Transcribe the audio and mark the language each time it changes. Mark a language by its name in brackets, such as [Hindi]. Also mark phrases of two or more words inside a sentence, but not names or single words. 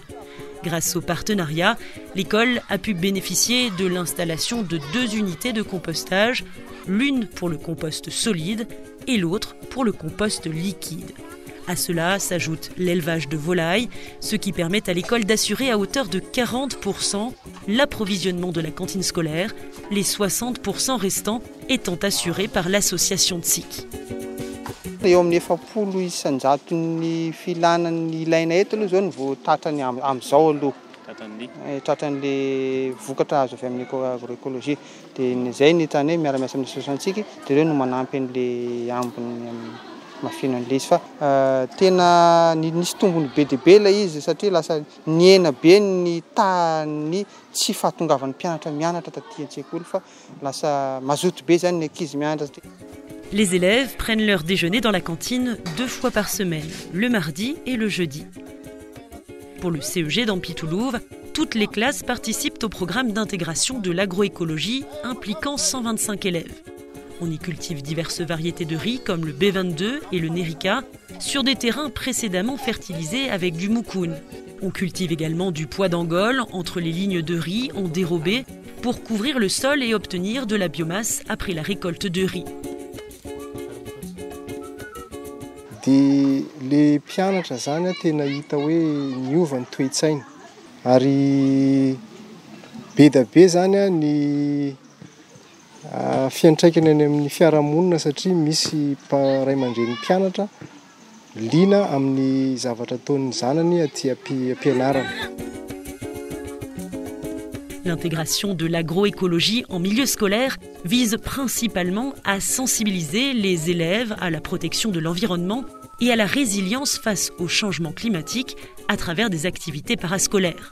[French] Grâce au partenariat, l'école a pu bénéficier de l'installation de 2 unités de compostage, l'une pour le compost solide et l'autre pour le compost liquide. À cela s'ajoute l'élevage de volailles, ce qui permet à l'école d'assurer à hauteur de 40% l'approvisionnement de la cantine scolaire, les 60% restants étant assurés par l'association TSIC. [Malagasy] Eo amin'ny 70 isanjaton'ny filanan'ny ilaina eto aloha zao ny voatatrany amin'izao aloha. Tratran'le vokatra azo avy amin'ny agroécologie. Dia zay ny tany hoe miara-miasa amin'ny associationtsika dia ireo no manampy an'le ambiny mafino an'le izy fa tena nisy tombony be dia be ilay izy satria lasa niena be ny tany tsy fahatongavan'ny mpianatra mianatra taty an-tsekoly fa lasa mazoto be zany ny ankizy mianatra. [French] Les élèves prennent leur déjeuner dans la cantine 2 fois par semaine, le mardi et le jeudi. Pour le CEG d'Ampitulouve, toutes les classes participent au programme d'intégration de l'agroécologie impliquant 125 élèves. On y cultive diverses variétés de riz comme le B22 et le Nerica sur des terrains précédemment fertilisés avec du moukoun. On cultive également du pois d'Angole entre les lignes de riz en dérobé pour couvrir le sol et obtenir de la biomasse après la récolte de riz. [Malagasy] Dia le mpianatra zany tena hita hoe niova ny toe-tsaina ary be da be zany ny fiantraikany any amin'ny fiarahamonina satria misy ray aman-dren'ny mpianatra liana amin'ny zavatra ataon'ny zanany aty ampianarana. [French] L'intégration de l'agroécologie en milieu scolaire vise principalement à sensibiliser les élèves à la protection de l'environnement et à la résilience face au changement climatique à travers des activités parascolaires.